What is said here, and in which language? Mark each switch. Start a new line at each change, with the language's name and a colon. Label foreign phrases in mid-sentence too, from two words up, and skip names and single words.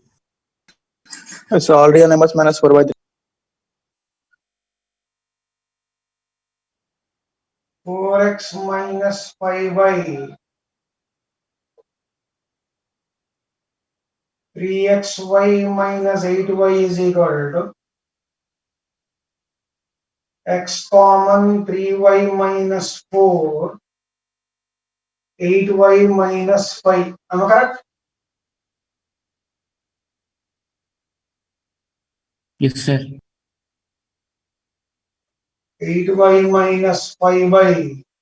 English: It's all real numbers minus 4/3. 4x minus 5y. 3xy minus 8y is equal to x common 3y minus 4, 8y minus 5. Am I correct? Yes, sir. 8y minus 5y.